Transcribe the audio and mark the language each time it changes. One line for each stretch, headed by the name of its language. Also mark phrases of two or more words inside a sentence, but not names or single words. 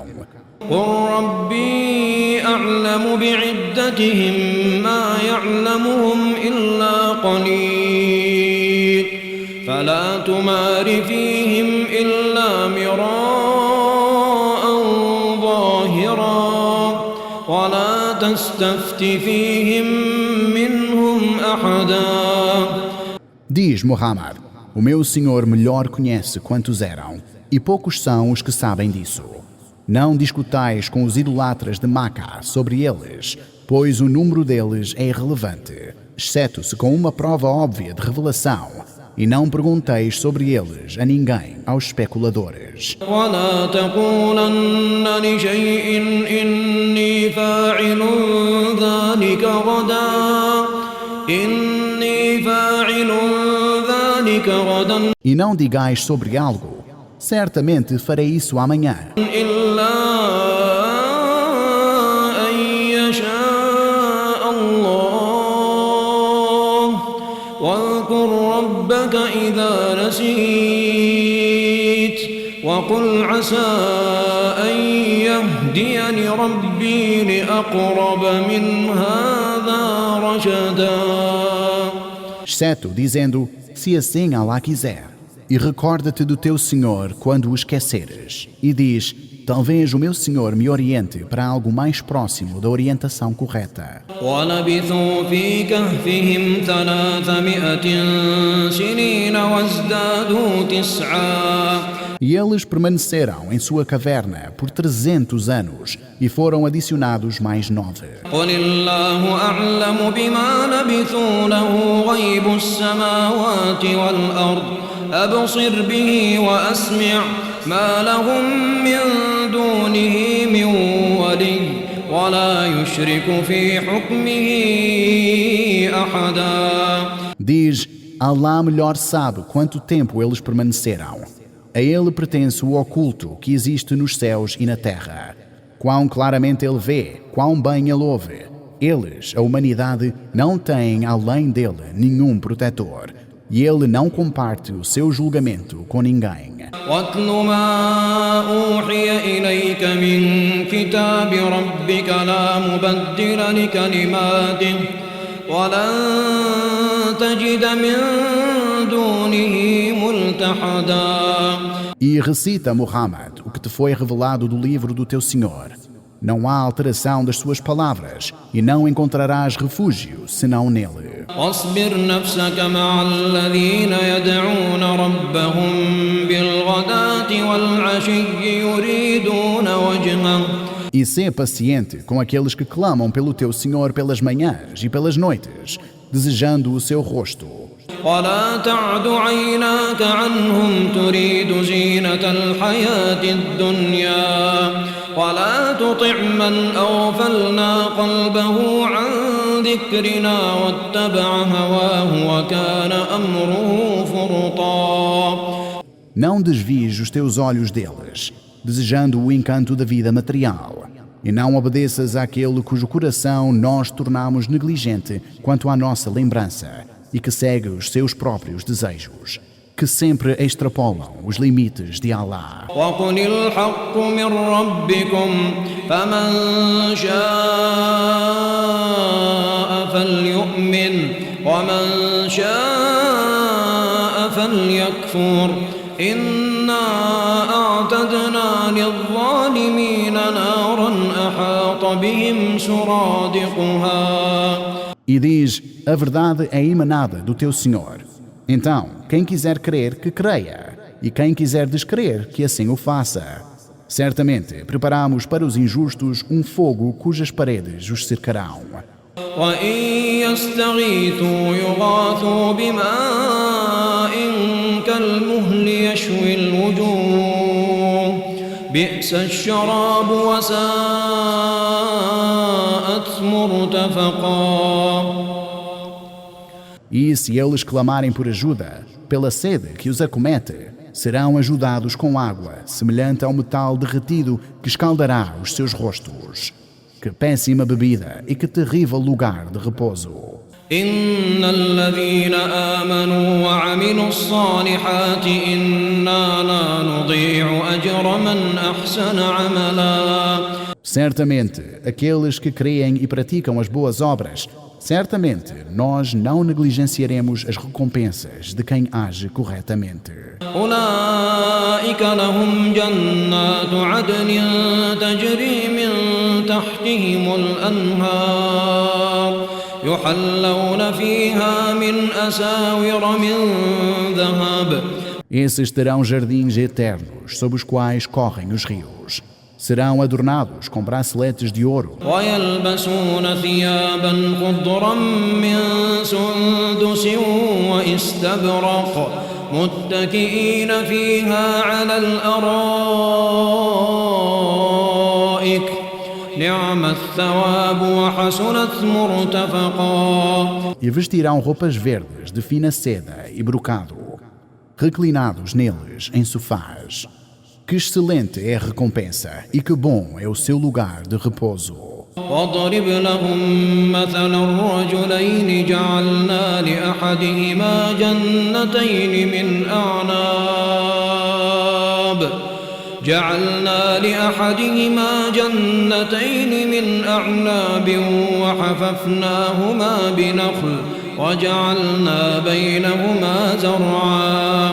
Arabic: قل ربي أعلم بعدتهم ما يعلمهم إلا قليل فلا تمار فيهم إلا مراء ظاهرا ولا تستفت فيهم منهم أحدا.
Portuguese: Diz Muhammad: o meu Senhor melhor conhece quantos eram, e poucos são os que sabem disso. Não discutais com os idolatras de Maca sobre eles, pois o número deles é irrelevante, exceto-se com uma prova óbvia de revelação, e não pergunteis sobre eles a ninguém, aos especuladores.
Arabic: ولا تقولن لشيء إني فاعل ذلك غدا إني فاعل ذلك غدا
Portuguese: E não digais sobre algo: certamente farei isso amanhã.
Arabic: إلا أن يشاء الله واذكر ربك إذا نسيت وقل عسى أن يهديني ربي لأقرب من هذا رشدا.
Portuguese: Exceto dizendo: se assim Allah quiser. E recorda-te do teu Senhor quando o esqueceres. E diz: talvez o meu Senhor me oriente para algo mais próximo da orientação correta.
Arabic: ولبثوا في كهفهم 300 سنين وازدادوا 9.
Portuguese: E eles permaneceram em sua caverna por 300 anos e foram adicionados mais 9.
Arabic: قل الله أعلم بما لبثوا له غيب السماوات والأرض أبصر به وأسمع ما لهم من دونه من ولي ولا يشرك في حكمه أحدا.
Portuguese: Diz: Allah melhor sabe quanto tempo eles permaneceram. A ele pertence o oculto que existe nos céus e na terra. Quão claramente ele vê, quão bem ele ouve. Eles, a humanidade, não têm além dele nenhum protetor. E ele não comparte o seu julgamento com ninguém.
Arabic: واتل ما أوحي إليك من كتاب ربك لا مبدل لكلماته ولن تجد من دونه ملتحدا.
Portuguese: E recita, Muhammad, o que te foi revelado do livro do teu Senhor. Não há alteração das suas palavras e não encontrarás refúgio senão nele.
Arabic: واصبر نفسك مع الذين يدعون ربهم بالغداة والعشي يريدون وجهه.
Portuguese: E sê paciente com aqueles que clamam pelo teu Senhor pelas manhãs e pelas noites, desejando o seu rosto.
Arabic: ولا تعد عيناك عنهم تريد زينة الحياة الدنيا ولا تطع من أغفلنا قلبه عن ذكرنا واتبع هواه وكان أمره فرطا.
Portuguese: Não desvies os teus olhos deles, desejando o encanto da vida material, e não obedeças àquele cujo coração nós tornamos negligente quanto à nossa lembrança, e que segue os seus próprios desejos, que sempre extrapolam os limites de Allah.
Arabic: وقل الحق من ربكم فمن شاء فليؤمن ومن شاء فليكفر إنا أعتدنا للظالمين نارا أحاط بهم سرادقها.
Portuguese: E diz, a verdade é emanada do teu Senhor. Então, quem quiser crer, que creia, e quem quiser descrer, que assim o faça. Certamente, preparamos para os injustos um fogo cujas paredes os cercarão.
Arabic: وإن يستغيثوا يغاثوا بماء كالمهل يشوي الوجوه بئس الشراب وساءت مرتفقا.
Portuguese: E se eles clamarem por ajuda, pela sede que os acomete, serão ajudados com água, semelhante ao metal derretido que escaldará os seus rostos. Que péssima bebida e que terrível lugar de repouso.
Arabic: إن الذين آمنوا وعملوا الصالحات إنا لا نضيع أجر من أحسن عملا.
Portuguese: Certamente, aqueles que creem e praticam as boas obras, certamente nós não negligenciaremos as recompensas de quem age corretamente.
Arabic: أولئك لهم جنات عدن تجري من تحتهم الأنهار يحلون فيها من أساور من ذهب.
Portuguese: Esses terão jardins eternos sob os quais correm os rios. Serão adornados com braceletes de ouro.
Arabic: ويلبسون ثيابا خضرا من سندس واستبرق متكئين فيها على الأرائك نعم الثواب وحسنت مرتفقا.
Portuguese: E vestirão roupas verdes de fina seda e brocado, reclinados neles em sofás. Que excelente é a recompensa e que bom é o seu lugar de repouso.
Arabic: واضرب لهم مثلا الرجلين جعلنا لأحدهما جنتين من أعناب وحففناهما بنخل وجعلنا بينهما زرعا.